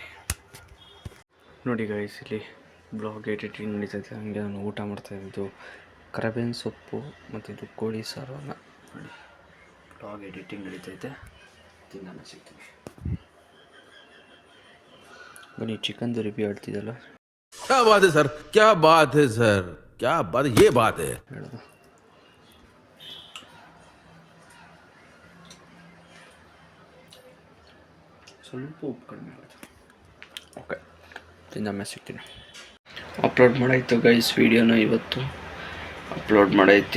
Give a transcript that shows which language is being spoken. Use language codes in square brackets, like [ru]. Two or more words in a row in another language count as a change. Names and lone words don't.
[kn] ನೋಡಿ ಗೈಸ್, ಇಲ್ಲಿ [en] vlog editing [kn] ನಡೀತೈತೆ. ಹಂಗೆ ನಾನು ಊಟ ಮಾಡ್ತಾಯಿದ್ದು ಕರಿಬೇವಿನ ಸೊಪ್ಪು ಮತ್ತು ಇದು ಕೋಳಿ ಸಾರನ್ನ. ನೋಡಿ, [en] vlog editing [kn] ನಡೀತೈತೆ, ತಿನ್ನೋಣ ಸಿಗ್ತೀನಿ. ಬನ್ನಿ, ಚಿಕನ್ದು ರಿವ್ಯೂ ಹೇಳ್ತಿದ್ದಲ್ಲ. [hi] क्या बात है सर, क्या बात है सर, क्या बात, ये बात है [kn] ಹೇಳೋದು. ಸ್ವಲ್ಪ ಉಪ್ಪು ಕಡಿಮೆ ಆಗುತ್ತೆ. ಓಕೆ, ತಿಂದಮ್ಮೆ ಸಿಗ್ತೀನಿ. ಅಪ್ಲೋಡ್ ಮಾಡಾಯಿತು ಗೈಸ್ ವಿಡಿಯೋನ. ಇವತ್ತು ಅಪ್ಲೋಡ್ ಮಾಡೈತಿ.